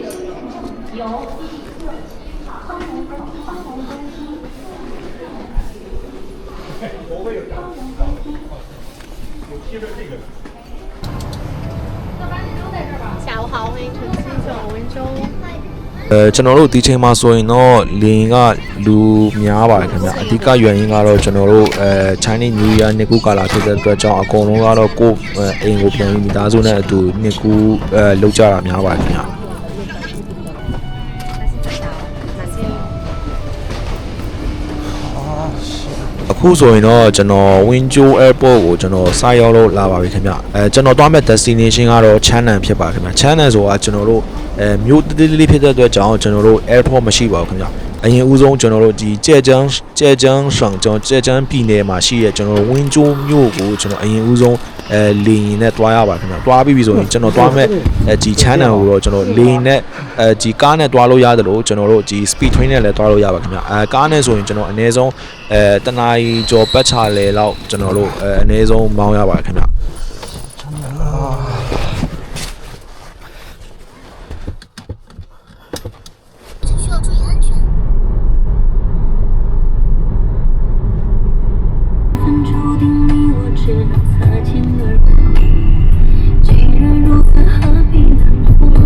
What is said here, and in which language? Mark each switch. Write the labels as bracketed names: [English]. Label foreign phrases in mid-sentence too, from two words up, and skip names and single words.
[Chinese] 由第67号，欢迎登机，欢迎登机。我会有的。有贴着这个的。下午好，欢迎乘机前往温州。 [Burmese] ကျွန်တော်တို့ဒီချိန်မှာဆိုရင်တော့လင်းကလူများပါတယ်ခင်ဗျအဓိက原因ကတော့ကျွန်တော်တို့ [English] Chinese New Year [Burmese] နှစ်ကူးကာလဖြစ်တဲ့အတွက်ကြောင့်အကုန်လုံးကတော့ကိုယ်အိမ်ကိုပြန်ပြီးမိသားစုနဲ့အတူနှစ်ကူးလောက်ကြတာများပါတယ်ခင်ဗျ အခုဆိုရင်တော့ကျွန်တော် Wenzhou Airport ကိုကျွန်တော်စရောက်လို့လာပါပြီခင်ဗျကျွန်တော်သွားမဲ့ destination ကတော့ Chang'an ဖြစ်ပါခင်ဗျ Chang'an ဆိုတာကျွန်တော်တို့မြို့တ ည်တည်လေးဖြစ်တဲ့အတွက်ကြောင့်ကျွန်တော်တို့ airport မရှိပါဘူးခင်ဗျအရင်ဦးဆုံးကျွန်တော်တို့ဒီ浙江省浙江ပြည်နယ်မှာရှိတဲ့ကျွန်တော်တို့ Wenzhou မြို့ကိုကျွန်တော်အရင်ဦးဆုံးလေယာဉ်နဲ့တွားရပါခင်ဗျတွားပြီးပြီဆိုရင်ကျွန်တော်တွားမဲ့ဒီ Chang'an ကိုတော့ကျွန်တော်လေယာဉ်နဲ့ဒီကားနဲ့တွားလို့ရတယ်လို့ကျွန်တော်တို့ဒီ [English] speed train [Burmese] နဲ့လည်းတွားလို့ရပါခင်ဗျကားနဲ့ဆိုရင်ကျွန်တော်အနည်းဆုံးတနာရီကျော်ပတ်ချလေလောက်ကျွန်တော်တို့အနည်းဆုံးမောင်းရပါခင်ဗျ [Chinese] 需要注意安全。注定你我只能擦肩而过，既然如此，何必难过？